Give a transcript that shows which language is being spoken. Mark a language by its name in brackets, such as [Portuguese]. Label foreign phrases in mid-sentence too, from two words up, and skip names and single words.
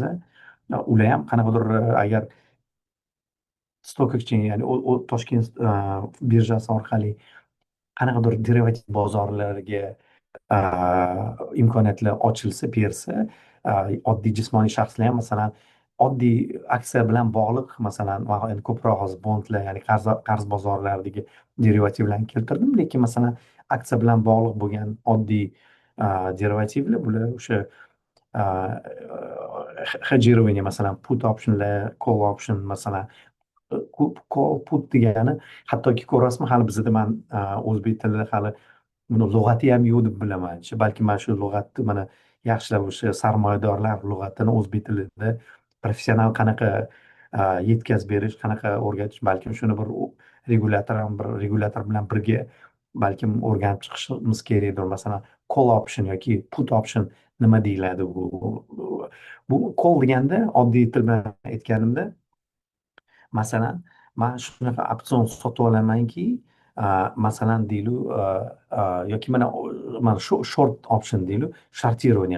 [Uzbek] ular ham qanaqadir agar [English] stock exchange, [Uzbek] ya'ni Toshkent birjasi orqali qanaqadir derivativ bozorlariga imkoniyatlar ochilsa, bersa, oddiy jismoniy shaxslar ham masalan oddiy aksiya bilan bog'liq, masalan endi ko'proq hozir bondlar, ya'ni qarz bozorlaridagi derivativlarni keltirdim, lekin masalan aksiya bilan bog'liq bo'lgan oddiy derivativlar, bular o'sha hedjирование, masalan [English] put optionlar, call option, [Uzbek] masalan [English] call put [Uzbek] degani, hattoki ko'rasizmi, hali bizda man o'zbek tilida hali buni lug'ati ham yo'q deb bilaman. Balki mana shu lug'atni mana yaxshilab o'sha sarmoyadorlar lug'atini o'zbek tilida professional qanaqa yetkazib berish, qanaqa o'rgatish, balkim shuni bir regulator bilan birga balkim o'rganib chiqishimiz kerakdir. Masalan [English] call option [Uzbek] yoki [English] put option [Uzbek] nima deyiladi bu call deganda oddiy til bilan aytganimda, masalan, man shunaqa opsion sotib olamanki, masalan deylik, yoki mana shu [English] short option [Uzbek] deylik, shortirование.